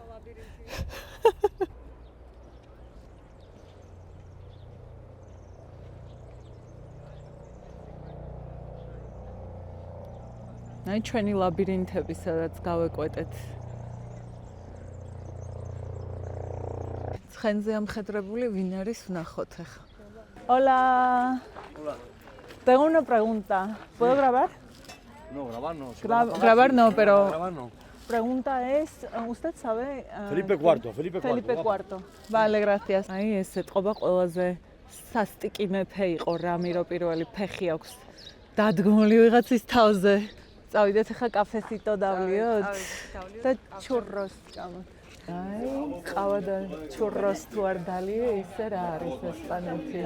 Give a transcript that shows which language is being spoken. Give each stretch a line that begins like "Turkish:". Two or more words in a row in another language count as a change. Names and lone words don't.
Georgian: აი ჩვენი ლაბირინთები, სადაც გავეკვეტეთ. ცხენზე ამხედრებული ვინ არის ვნახოთ ახლა.
Spanish: Hola. Hola. Tengo una pregunta. ¿Puedo grabar? No, grabar no. Grabar no, pero Grabar no. pregunta es, ¿usted sabe? Felipe IV, Felipe IV. Felipe IV. Vale, gracias.
Georgian: აი ეს ეთყობა ყველაზე სასტიკი მეფე იყო, რამირო პირველი ფეხი აქვს დადგმული ვიღაცის თავზე. წავიდეთ ახლა კაფესიტო დავლიოთ და ჩურროს გამოთ. აი, ყავა და ჩურროს თუ არ დალიე, ისე რა არის ესპანეთი?